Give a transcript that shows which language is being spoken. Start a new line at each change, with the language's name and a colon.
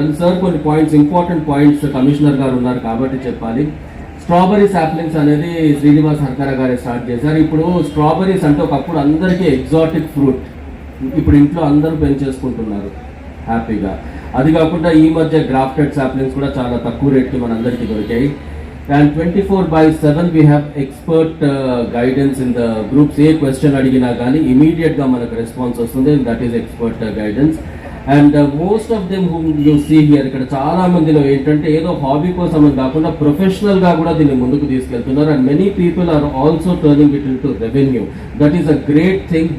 Telugu: And sir కొన్ని points, important points commissioner గారు ఉన్నారు కాబట్టి చెప్పాలి. స్ట్రాబెరీ సాప్లింగ్స్ అనేది శ్రీనివాస్ హర్కర గారే స్టార్ట్ చేశారు. ఇప్పుడు స్ట్రాబెరీస్ అంటే ఒకప్పుడు అందరికీ ఎగ్జాటిక్ ఫ్రూట్, ఇప్పుడు ఇంట్లో అందరూ పెంచేసుకుంటున్నారు హ్యాపీగా. అది కాకుండా ఈ మధ్య గ్రాఫ్టెడ్ సాప్లింగ్స్ కూడా చాలా తక్కువ రేట్కి మనందరికీ దొరికాయి.
English: And 24/7 we have expert guidance in the groups.
Telugu: ఏ question అడిగినా కానీ ఇమీడియట్గా మనకు రెస్పాన్స్ వస్తుంది.
English: That is expert guidance. And most of them whom you see here,
Telugu: ఇక్కడ చాలా మందిలో ఏంటంటే ఏదో హాబీ కోసం అని కాకుండా ప్రొఫెషనల్గా కూడా దీన్ని ముందుకు తీసుకెళ్తున్నారు.
English: And many people are also turning it into revenue. That is a great thing.